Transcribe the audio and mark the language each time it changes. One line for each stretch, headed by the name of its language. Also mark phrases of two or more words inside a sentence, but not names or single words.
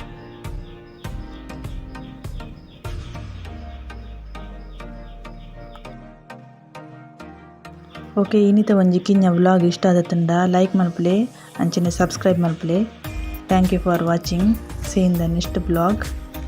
Tulu: ಓಕೆ ಇನ್ನಿತ ಒಂಜಿ ಕಿಂಜ ವ್ಲಾಗ್ ಇಷ್ಟ ಆದತ್ತಂಡ ಲೈಕ್ ಮಲ್ಪಲೆ ಅಂಚನೆ ಸಬ್ಸ್ಕ್ರೈಬ್ ಮಲ್ಪಲೆ.
English: Thank you for watching. See in the next blog.